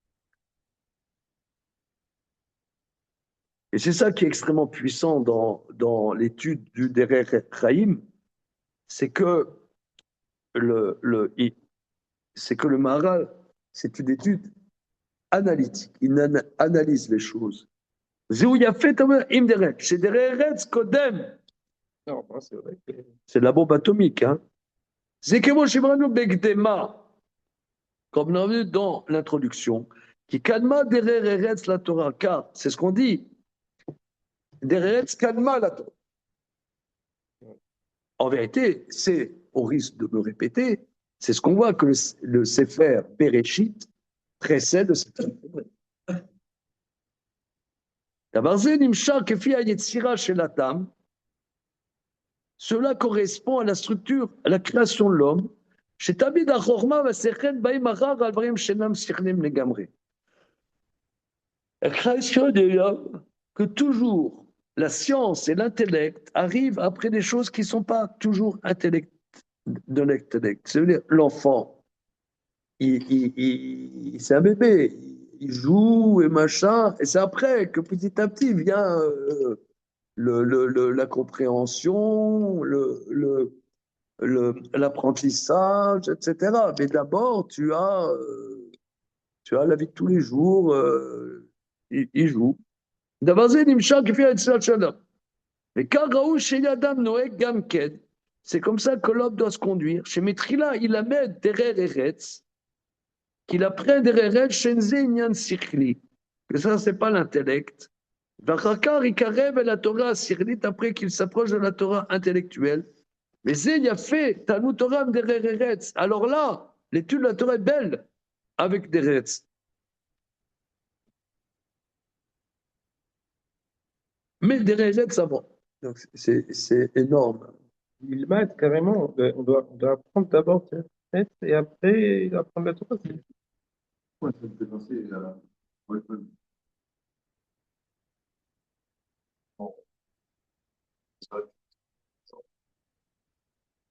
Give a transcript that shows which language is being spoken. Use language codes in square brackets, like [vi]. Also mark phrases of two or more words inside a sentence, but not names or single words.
[fr] Et c'est ça qui est extrêmement puissant dans l'étude du Derer Chaim, c'est que c'est que le Maharal, c'est une étude analytique. Il analyse les choses. [he] זהו יפה, אתה אומר, אם דרך, שדרך ארץ קודם, [fr] Non, moi, c'est vrai que c'est la bombe atomique, hein. [he] זה כמו שאמרנו בהקדמה, [fr] comme on a vu dans l'introduction, qui [he] קדמה דרך ארץ לתורה, [fr] car c'est ce qu'on dit, [he] דרך ארץ קדמה לתורה. [fr] En vérité, c'est, au risque de me répéter, c'est ce qu'on voit que le Sefer Bereshit précède le Sefer Bereshit. [he] דבר זה נמשך כפי היצירה של אדם, [fr] cela correspond à la structure, à la création de l'homme, [he] שתמיד החוכמה והשכל באים אחר על דברים שאינם שכליים לגמרי. [fr] La création de l'homme, que toujours la science et l'intellect arrivent après des choses qui ne sont pas toujours de l'intellect. C'est-à-dire l'enfant, c'est un bébé, il joue et machin, et c'est après que petit à petit vient la compréhension, l'apprentissage, etc. Mais d'abord, tu as la vie de tous les jours, il joue. [he] דבר זה נמשך כפי היצירת של אדם. וכך ראו שאדם נוהג גם כן, [fr] c'est comme ça que l'homme doit se conduire, [he] שמתחילה ילמד דרך ארץ, [fr] qu'il apprenne [he] דרך ארץ שאין זה עניין שכלי, [fr] que ça c'est pas l'intellect, [he] ואחר כך יקרב אל התורה השכלית [fr] après qu'il s'approche de la Torah intellectuelle, mais [he] זה יפה, תלמוד תורה דרך ארץ, [fr] alors là, l'étude de la Torah est belle, avec [he] דרך ארץ. [fr] Mais [he] דרך ארץ [fr] ça va. Donc c'est énorme. il m'a carrément, on doit apprendre d'abord cette et après apprendre la Torah. Ouais, ça me fait penser à Wolfman. Bon, c'est vrai.